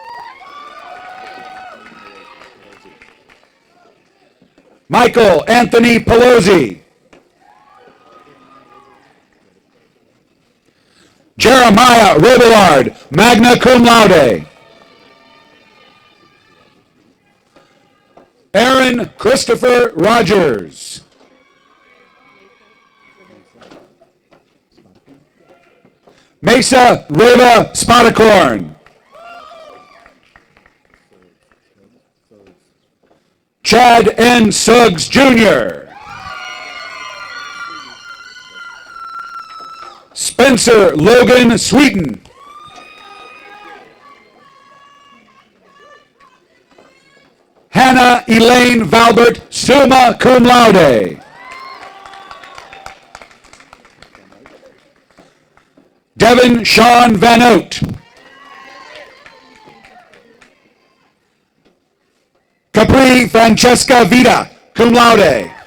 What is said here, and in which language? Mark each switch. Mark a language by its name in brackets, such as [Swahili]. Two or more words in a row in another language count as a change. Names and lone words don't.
[English] Michael Anthony Pelosi. Jeremiah Robillard, [Latin] magna cum laude. [English] Aaron Christopher Rogers. Mesa Reva Spotticorn. Chad N. Suggs, Jr. Spencer Logan Sweeten. Hannah Elaine Valbert, [Latin] summa cum laude. [English] Devin Sean Van Oat. Capri Francesca Vita, [Latin] cum laude.